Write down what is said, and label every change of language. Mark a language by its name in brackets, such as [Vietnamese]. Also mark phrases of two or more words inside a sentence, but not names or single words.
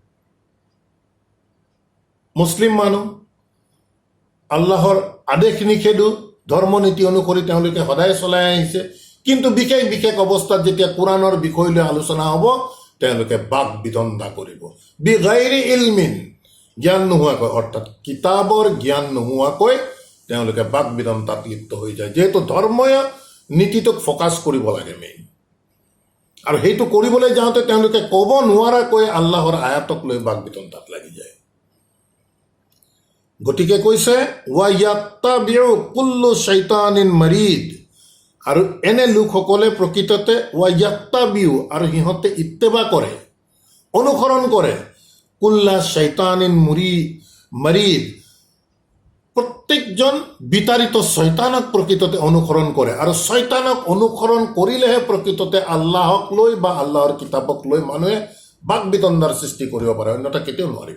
[Assamese] মুছলিম মানুহ, আল্লাহৰ আদেশ নিষেধো ধৰ্ম নীতি অনুসৰি তেওঁলোকে সদায় চলাই আহিছে, কিন্তু বিশেষ বিশেষ অৱস্থাত যেতিয়া কোৰাণৰ বিষয় লৈ আলোচনা হ'ব তেওঁলোকে বাক বিতণ্ডা কৰিব, [Arabic] بغير علم, [Assamese] জ্ঞান নোহোৱাকৈ, অৰ্থাৎ কিতাপৰ জ্ঞান নোহোৱাকৈ তেওঁলোকে বাক বিতণ্ডাত লিপ্ত হৈ যায়। যিহেতু ধৰ্মীয় নীতিটোক ফ'কাছ কৰিব লাগে মেইন, আৰু সেইটো কৰিবলৈ যাওঁতে তেওঁলোকে ক'ব নোৱাৰাকৈ আল্লাহৰ আয়াতক লৈ বাক বিতণ্ডাত লাগি যায়। গতিকে কৈছে [Arabic] ويتبع كل شيطان مريد, [Assamese] আৰু এনে লোকসকলে প্ৰকৃততে [Arabic] ويتبع, [Assamese] আৰু সিহঁতে ইত্তেবা কৰে, অনুসৰণ কৰে, [Arabic] كل شيطان مريد, [Assamese] প্ৰত্যেকজন বিতাড়িত শয়তানক প্ৰকৃততে অনুসৰণ কৰে, আৰু শয়তানক অনুসৰণ কৰিলেহে প্ৰকৃততে আল্লাহক লৈ বা আল্লাহৰ কিতাপক লৈ মানুহে বাক বিতণ্ডাৰ সৃষ্টি কৰিব পাৰে, অন্যথা কেতিয়াও নোৱাৰিব।